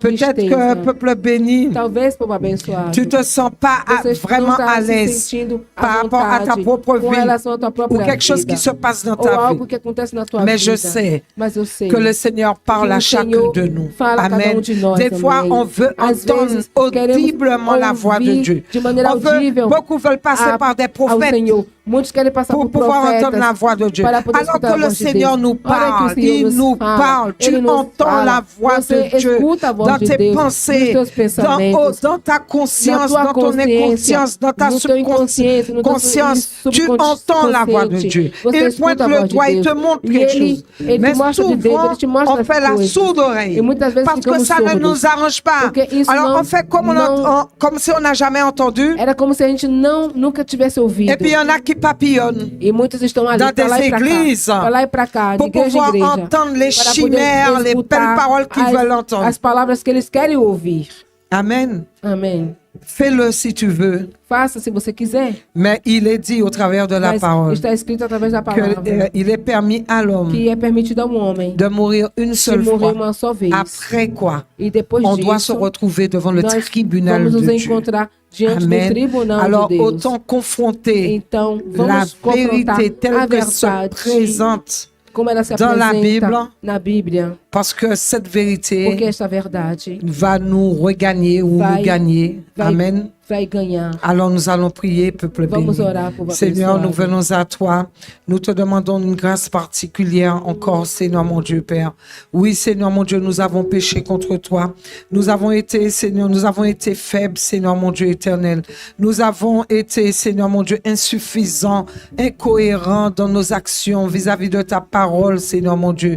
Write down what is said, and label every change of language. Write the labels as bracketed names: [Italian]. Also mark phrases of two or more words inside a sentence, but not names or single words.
[French] Peut-être [Portuguese] tristeza. [French] que, peuple béni, [Portuguese] Talvez, povo abençoado, [French] tu te sens pas [Portuguese] você [French] vraiment [Portuguese] não está [French] à [Portuguese] se [French] l'aise [Portuguese] sentindo à [French] par rapport à ta [Portuguese] vontade [French] propre [Portuguese] com [French] vie [Portuguese] relação à tua [French] ou [Portuguese] própria [French] quelque chose [Portuguese] vida. [French] qui se passe dans [Portuguese] Ou [French] ta [Portuguese] algo [French] vie. [Portuguese] que acontece na tua [French] Mais [Portuguese] vida. [French] je sais [Portuguese] Mas eu sei [French] que le Seigneur parle [Portuguese] que [French] à [Portuguese] o [French] chacun [Portuguese] Senhor [French] de nous. [Portuguese] fala a cada [French] Amen. [Portuguese] de nós [French] Des fois, [Portuguese] também. [French] on veut [Portuguese] Às [French] entendre [Portuguese] vezes, queremos [French] audiblement la voix de [Portuguese] ouvir [French] Dieu. [Portuguese] de maneira [French] On veut, [Portuguese] audível [French] beaucoup veulent passer par des [Portuguese] ao [French] prophètes [Portuguese] Senhor. Muitos querem passar [French] pour [Portuguese] por [French] pouvoir [Portuguese] profetas [French] entendre la voix de Dieu. [Portuguese] para poder [French] Alors [Portuguese] escutar [French] que [Portuguese] a [French] le [Portuguese] voz de [French] Seigneur [Portuguese] Deus. [French] nous [Portuguese] Ora que [French] parle, [Portuguese] o Senhor [French] il [Portuguese] nos [French] nous [Portuguese] fala, [French] parle. Tu [Portuguese] Ele nos [French] entends [Portuguese] fala. [French] la voix [Portuguese] Você [French] de Dieu [Portuguese] escuta a voz [French] dans [Portuguese] de [French] tes [Portuguese] Deus, [French] pensées, [Portuguese] nos teus pensamentos, [French] dans ta conscience, [Portuguese] na tua [French] dans ton [Portuguese] consciência, [French] inconscience, dans ta [Portuguese] no teu inconsciente, no teu [French] subconscience. Tu entends la voix de Dieu. [Portuguese] Você [French] Il [Portuguese] escuta [French] pointe [Portuguese] a [French] le [Portuguese] voz de [French] doigt, il [Portuguese] Deus. [French] te montre [Portuguese] E [French] quelque [Portuguese] ele, [French] chose. [Portuguese] ele [French] Mais [Portuguese] te mostra de dedo, [French] souvent, [Portuguese] ele te mostra [French] on [Portuguese] as [French] fait la [Portuguese] coisas. [French] sourde oreille [Portuguese] E muitas vezes [French] parce que [Portuguese] ficamos [French] ça ne [Portuguese] surdos. [French] nous arrange pas. [Portuguese] Porque isso [French] Alors [Portuguese] não- [French] on fait comme, [Portuguese] não- [French] comme si on n'a jamais entendu. [Portuguese] Era como se a gente nunca tivesse ouvido. [French] Et puis il y en a qui papillonnent [Portuguese] E muitos estão ali [French] dans [Portuguese] para lá [French] des [Portuguese] e para [French] églises [Portuguese] cá, para lá e para cá, de [French] pour [Portuguese] igreja em [French] pouvoir [Portuguese] igreja, [French] entendre les [Portuguese] para [French] chimères, [Portuguese] poder [French] les [Portuguese] escutar [French] belles paroles qu'ils veulent entendre. [Portuguese] as palavras que eles querem ouvir. [French] Amen. [Portuguese] Amém. [French] Fais-le si tu veux. [Portuguese] Faça se você quiser. [French] Mais il est dit au travers de la [Portuguese] Mas [French] parole [Portuguese] está escrito através da palavra [French] qu'il est permis à l'homme [Portuguese] que é permitido ao homem [French] de mourir une [Portuguese] de [French] seule [Portuguese] morrer [French] fois. [Portuguese] uma só vez. [French] Après quoi, [Portuguese] E depois [French] on doit se [Portuguese] disso, [French] retrouver devant le [Portuguese] nós [French] tribunal [Portuguese] vamos [French] de [Portuguese] nos [French] Dieu. [Portuguese] encontrar diante do [French] Amen. [Portuguese] tribunal [French] Alors [Portuguese] de Deus. [French] autant confronter [Portuguese] Então, [French] la [Portuguese] vamos confrontar [French] vérité telle [Portuguese] a [French] que se [Portuguese] verdade [French] présente, [Portuguese] como ela se [French] dans la [Portuguese] apresenta [French] Bible, [Portuguese] na Bíblia, [French] parce que cette [Portuguese] porque [French] vérité [Portuguese] esta verdade [French] va nous regagner ou [Portuguese] Vai- [French] nous gagner. [Portuguese] vai, [French] Amen. [Portuguese] vai ganhar. [French] Alors nous allons prier, peuple béni. [Portuguese] Vamos orar, povo [French] Seigneur, nous [Portuguese] abençoado. [French] venons à toi. Nous te demandons une grâce particulière encore, Seigneur mon Dieu, Père. Oui, Seigneur mon Dieu, nous avons péché contre toi. Nous avons été, Seigneur, nous avons été faibles, Seigneur mon Dieu éternel. Nous avons été, Seigneur mon Dieu, insuffisants, incohérents dans nos actions vis-à-vis de ta parole, Seigneur mon Dieu.